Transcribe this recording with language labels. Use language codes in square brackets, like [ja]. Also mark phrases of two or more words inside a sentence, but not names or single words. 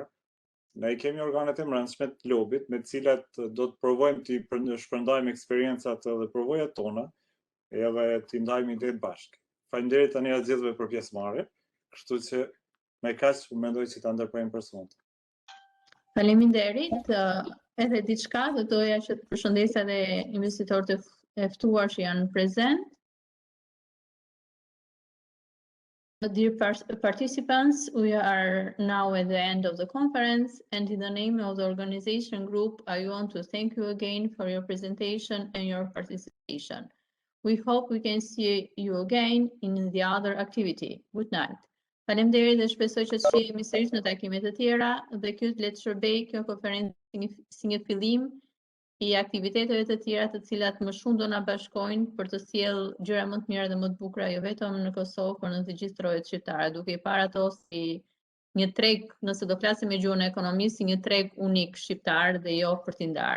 [sq] Ne kemi organet e brendshme të lobit, me të cilat do të provojmë të shpërndajmë eksperiencat dhe provojat tona, edhe të ndajmë idetë bashkë. Faleminderit tani atë gjithëve për pjesëmarrje, kështu që me kaq mendoj që ta ndërprejmë për sot. Faleminderit. Edhe diçka do doja që të përshëndesja edhe investitorët e ftuar që janë prezent. [en] Dear participants, we are now at the end of the conference, and in the name of the organization group, I want to thank you again for your presentation and your participation. We hope we can see you again in the other activity. Good night. [sq] Faleminderit dhe shpresoj që të shihemi sërish në takimet e tjera dhe ky le të shërbej kjo konferencë si një fillim i aktiviteteve të tjera të cilat më shumë do na bashkojnë për të sjellë gjëra më të mira dhe më të bukura jo vetëm në Kosovë, por në të gjithë trojet shqiptare, duke i parë ato si një treg, nëse do flasim me gjuhën e ekonomisë, si një treg unik shqiptar dhe jo për t'i ndarë.